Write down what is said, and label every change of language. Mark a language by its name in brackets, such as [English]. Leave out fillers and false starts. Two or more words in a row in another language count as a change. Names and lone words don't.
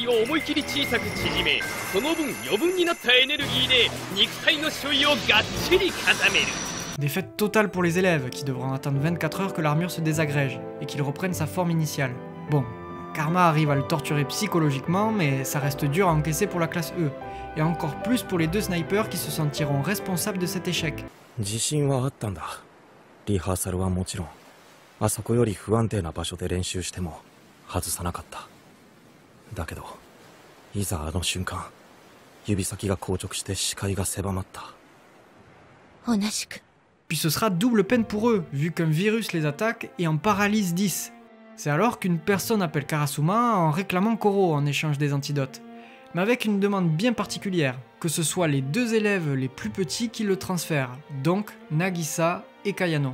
[French] Défaite totale pour les élèves qui devront attendre 24 heures que l'armure se désagrège et qu'il reprenne sa forme initiale. Bon, Karma arrive à le torturer psychologiquement, mais ça reste dur à encaisser pour la classe E, et encore plus pour les 2 snipers qui se sentiront responsables de cet échec. [Japanese] あそこより不安定な場所で練習しても外さなかった。だけど、いざあの瞬間、指先が硬直して視界が狭まった。同じく。 [French] Puis ce sera double peine pour eux, vu qu'un virus les attaque et en paralyse 10. C'est alors qu'une personne appelle Karasuma en réclamant Koro en échange des antidotes. Mais avec une demande bien particulière, que ce soit les 2 élèves les plus petits qui le transfèrent, donc Nagisa et Kayano.